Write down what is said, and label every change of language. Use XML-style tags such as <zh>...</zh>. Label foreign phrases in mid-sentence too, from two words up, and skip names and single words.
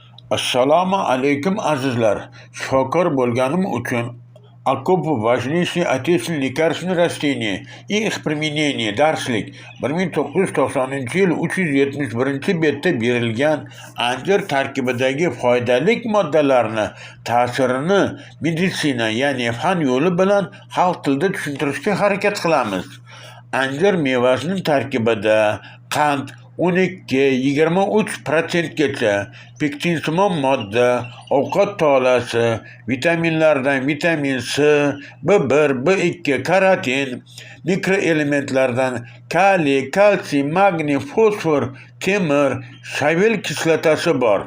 <uz>Assalomu alaykum azizlar. Shifokor bo'lganim uchun Окопу важнейшие отечественные лекарственные растения и их применение darslik 1990-yil 371 berilgan anjir tarkibidagi foydali moddalarni ta'sirini meditsina, ya'ni fan yo'li bilan xalq tilida tushuntirishga harakat qilamiz. Anjir mevasining tarkibida qand 12-23%gacha pektinsimon modda, ovqat tolasi, vitaminlardan vitamin C, B1, B2, karotin, mikroelementlardan kaliy, kalsiy, magniy, fosfor, temir, shavel kislotasi bor.</uz>